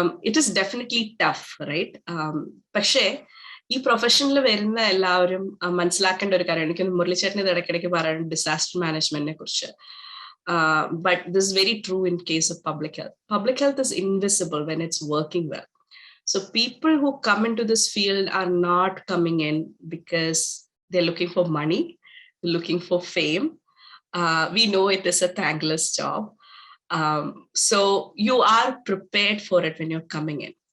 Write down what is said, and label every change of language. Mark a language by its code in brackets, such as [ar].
[en] It is definitely tough, right? [ml] പക്ഷേ ഈ പ്രൊഫഷനിൽ വരുന്ന എല്ലാവരും മനസ്സിലാക്കേണ്ട ഒരു കാര്യം, എനിക്ക് മുരളിച്ചേട്ടന് ഇടയ്ക്കിടയ്ക്ക് പറയുന്നത് ഡിസാസ്റ്റർ മാനേജ്മെന്റിനെ കുറിച്ച്. [en] But this is very true in case of public health. Public health is invisible when it's working well. So people who come into this field are not coming in because they're looking for money, they're looking for fame. We know it is a thankless job. So you are prepared for it when you're coming in.